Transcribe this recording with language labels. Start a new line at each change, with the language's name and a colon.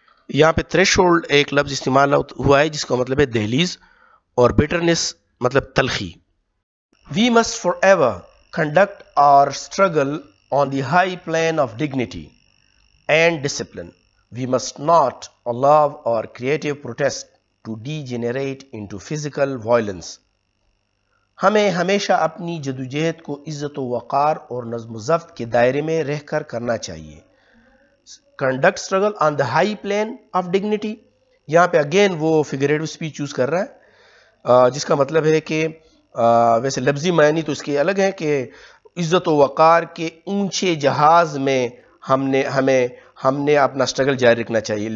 Urdu: یہاں پہ تھریشولڈ ایک لفظ استعمال ہوا ہے جس کا مطلب ہے دہلیز، اور bitterness مطلب تلخی.
English: We must forever conduct our struggle on the high plane of dignity and discipline. We must not allow our creative protest to degenerate into physical violence.
Urdu: ہمیں ہمیشہ اپنی جدوجہد کو عزت و وقار اور نظم و ضبط کے دائرے میں رہ کر کرنا چاہیے.
English: Conduct struggle on the high plane of dignity.
Urdu: یہاں پہ اگین وہ فگریٹو اسپیچ یوز کر رہا ہے جس کا مطلب ہے کہ ویسے لفظی معنی تو اس کے الگ ہے کہ عزت و وقار کے اونچے جہاز میں ہم نے اپنا سٹرگل جاری رکھنا چاہیے.